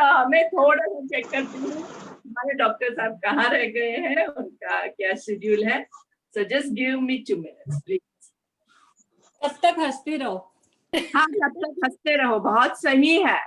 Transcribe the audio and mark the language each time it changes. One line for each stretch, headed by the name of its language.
Hindi: मैं थोड़ा सा चेक करती हूँ हमारे डॉक्टर साहब कहाँ रह गए हैं, उनका क्या शेड्यूल है.
English: So just give me 2 minutes, please.
Hindi: तब तक हंसते रहो. हाँ, तब तक हंसते रहो, बहुत सही है.